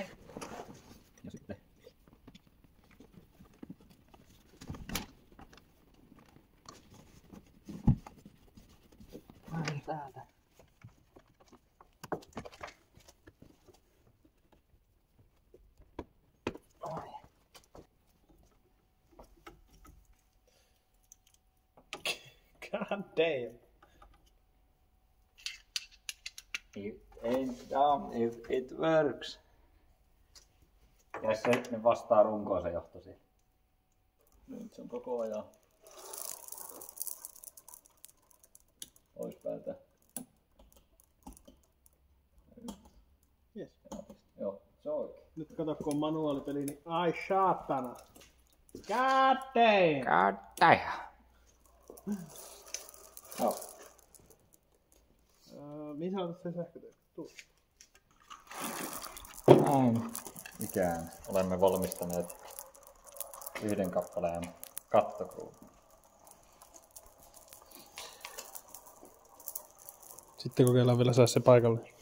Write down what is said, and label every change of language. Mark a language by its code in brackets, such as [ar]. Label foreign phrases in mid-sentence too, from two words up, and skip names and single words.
[fi] Ja sitten näin täältä. Ai. [en] God damn. It ain't dumb if it works. [fi] Ja se vastaa runkoa se johto siihen. Nyt se on koko ajan poispäältä. [en] Yes. [fi] Joo, se on oikein. Nyt kato kun on manuaalipeli, niin ai saatana. [en] God damn. God damn. [fi] Joo. missä otat sen sähköteet? Tuu. Näin ikään olemme valmistaneet 1 kappaleen kattokruunun. Sitten kokeillaan vielä saada se paikalle.